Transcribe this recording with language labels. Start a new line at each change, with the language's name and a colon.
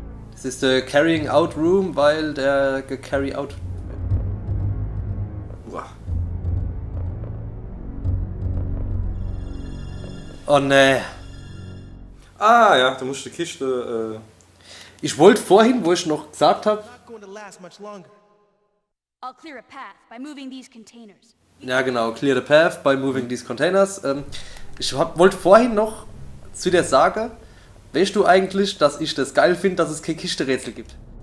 German: Das ist der Carrying Out Room, weil der gecarry out. Uah. Oh ne. Ah ja, da musst du die Kiste. Ich wollte vorhin, wo ich noch gesagt habe,
English: Not going to last much longer. I'll clear a path by moving these containers.
German: ja genau,
English: clear the path by moving these containers.
German: Ich wollte vorhin noch zu dir sagen, weißt du eigentlich, dass ich das geil finde, dass es kein Kiste-Rätsel gibt?